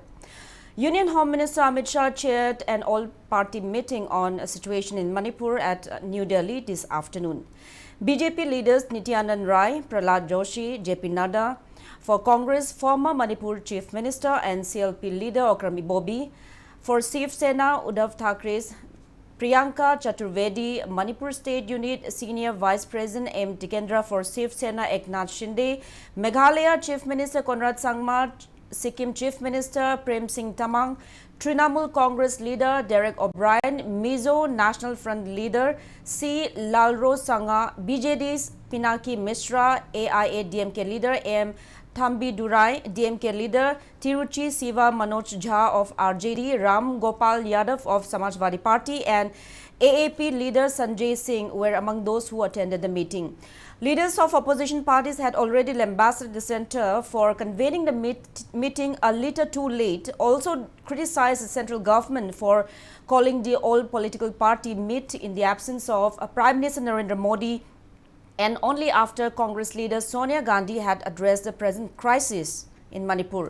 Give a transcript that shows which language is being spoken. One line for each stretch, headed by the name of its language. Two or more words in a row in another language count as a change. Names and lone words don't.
English: Union Home Minister Amit Shah chaired an all-party meeting on a situation in Manipur at New Delhi this afternoon. BJP leaders Nityanand Rai, Prahlad Joshi, JP Nadda, for Congress former Manipur Chief Minister and CLP leader Okrami Bobi, for Shiv Sena Uddhav Thakrae's Priyanka Chaturvedi, Manipur State Unit Senior Vice President M. Tikendra for Shiv Sena Eknath Shinde, Meghalaya Chief Minister Conrad Sangma, Sikkim Chief Minister Prem Singh Tamang, Trinamool Congress leader Derek O'Brien, Mizo National Front leader C. Lalrose Sangha, BJD's Pinaki Mishra, AIA-DMK leader M. Thambi Durai, DMK leader Tiruchi Siva Manoj Jha of RJD, Ram Gopal Yadav of Samajwadi Party and AAP leader Sanjay Singh were among those who attended the meeting. Leaders of opposition parties had already lambasted the centre for convening the meeting a little too late, also criticized the central government for calling the all-political party meet in the absence of Prime Minister Narendra Modi and only after Congress leader Sonia Gandhi had addressed the present crisis in Manipur.